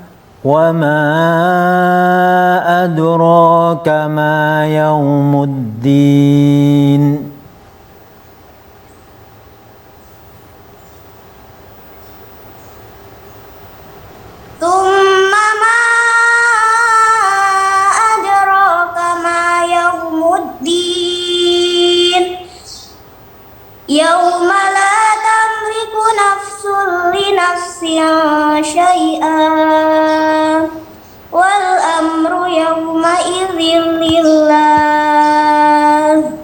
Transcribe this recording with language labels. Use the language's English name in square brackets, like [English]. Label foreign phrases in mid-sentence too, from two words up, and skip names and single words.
[Arabic] وما أدراك ما يوم الدين. ثم ما أدراك ما يوم الدين. يوم لا تملك نفس لنفس شيئا. والأمر يومئذ لله.